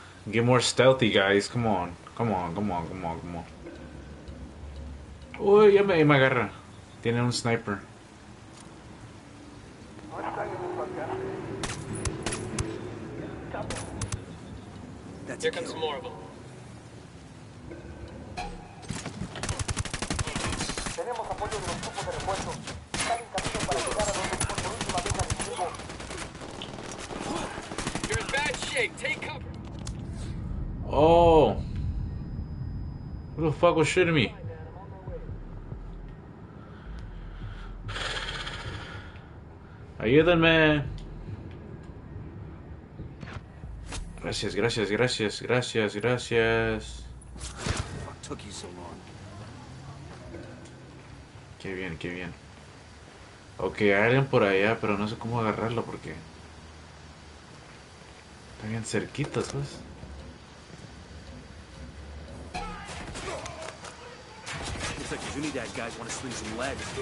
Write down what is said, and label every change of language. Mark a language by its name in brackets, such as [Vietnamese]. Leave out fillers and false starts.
[English] Get more stealthy, guys. Come on. Come on, come on, come on, come on. [Spanish] Uy, ya me agarra. Tiene un sniper. [English] Here comes some more of them. [Spanish] Tenemos apoyo de los grupos de refuerzo. Están en camino para llegar a donde por última vez al enemigo. [English] You're in bad shape. Take cover. Oh. Who the fuck was shooting me? [Spanish] Ayúdenme. Gracias, gracias, gracias, gracias, gracias. [English] What took you so long? [Spanish] Qué bien, qué bien. Ok, hay alguien por allá, pero no sé cómo agarrarlo porque están bien cerquitas, pues. [English] Looks like the Unidad guys want to sling some lead.